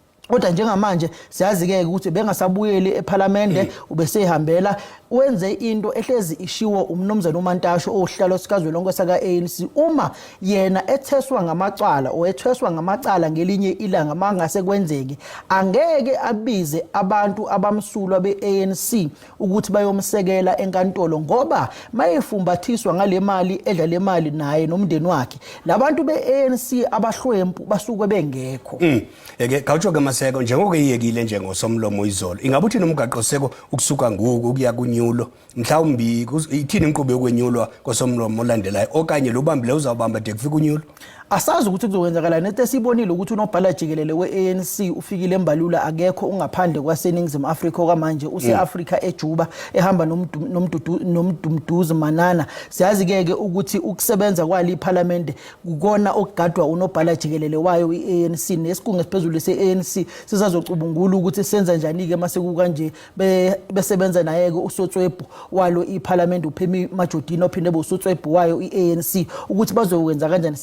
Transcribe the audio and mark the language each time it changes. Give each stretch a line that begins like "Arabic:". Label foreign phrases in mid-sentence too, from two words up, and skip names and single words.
Zulu: Kodwa njengamanje siyazi-ke ukuthi bengasabuyeli eParliament ubesehambela wenze into ehlezi ishiwo umnumzana uMantashe ohlalo sikazwelonke saka-ANC uma yena etheswa ngamacala etheswa ngamacala ngelinye ilanga mangase kwenzeke angeke abize abantu abamsulwa be-ANC ukuthi bayomsekela enkantolo ngoba mayefumbathiswa ngale mali edla le mali naye nomndeni wakhe labantu be-ANC abahlwempu basuke bengekho.
Xhosa: Gawutsho-ke Maseko njengoke iyekile njengosomlomo izolo ingabe uthini umgaqo seko ukusuka ngoku ukuya kunyulo mhlawumbi ithini inkqubo yokwenyulwa kosomlomo olandelayo okanye lobambile uzawubamba de kufika unyulo?
Zulu: Asazi ukuthi kuzokwenzakala nento esibonile ukuthi unobhala jikelele we-ANC ufikile embalula akekho ungaphandle kwaseNingizimu Afrika okwamanje use-Afrika eJuba ehamba nomdumduzi Manana. Siyazi-ke ukuthi ukusebenza kwali iParliament kukona okugadwa unobhala jikelele wayo i-ANC nesikhungo esiphezulu se-ANC sizazocubungula ukuthi senza njani-ke mase kukanje besebenza naye-ke usotswebhu walo iParliament uPhemi Majodini ophinde usotswebhu wayo i-ANC ukuthi bazokwenza kanjani.